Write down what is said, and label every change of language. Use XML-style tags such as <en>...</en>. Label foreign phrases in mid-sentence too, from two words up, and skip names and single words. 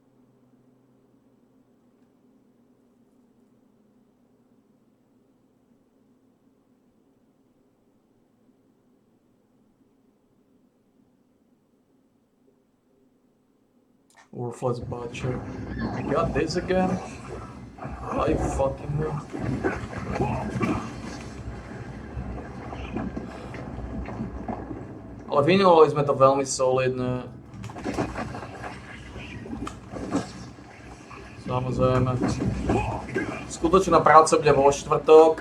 <en>Worthless butcher. You got this again? I fucking know.</en> <sk>Ale vyňovali sme to veľmi solidne. Samozrejme. Skutočná práca bude vo štvrtok.</sk>